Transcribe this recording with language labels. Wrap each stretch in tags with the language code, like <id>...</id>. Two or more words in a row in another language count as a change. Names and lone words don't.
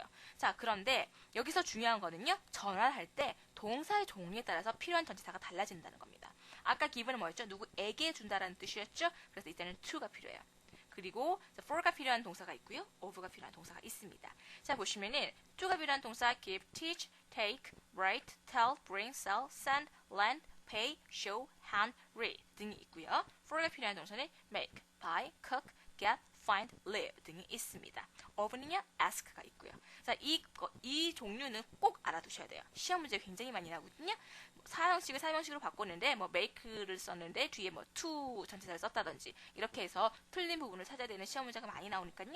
<ko>자, 그런데 여기서 중요한 거는요. 전환할 때 동사의 종류에 따라서 필요한 전치사가 달라진다는 겁니다. 아까 기본은 뭐였죠? 누구에게 준다라는 뜻이었죠? 그래서 이때는 to가 필요해요. 그리고 for가 필요한 동사가 있고요. of가 필요한 동사가 있습니다. 자, 보시면은 to가 필요한 동사</ko> <en>give, teach, take, write, tell, bring, sell, send, lend, pay, show, hand, read</en> <ko>등이 있고요. for가 필요한 동사는</ko> <en>make, buy, cook, get, find, live</en> <ko>등이 있습니다. of는요, ask가 있고요. 자, 이 종류는 꼭 알아두셔야 돼요. 시험 문제 굉장히 많이 나오거든요. 사형식을 삼형식으로 바꿨는데 make를 썼는데 뒤에 to 전치사를 썼다든지 이렇게 해서 틀린 부분을 찾아야 되는 시험 문제가 많이 나오니까요.</ko>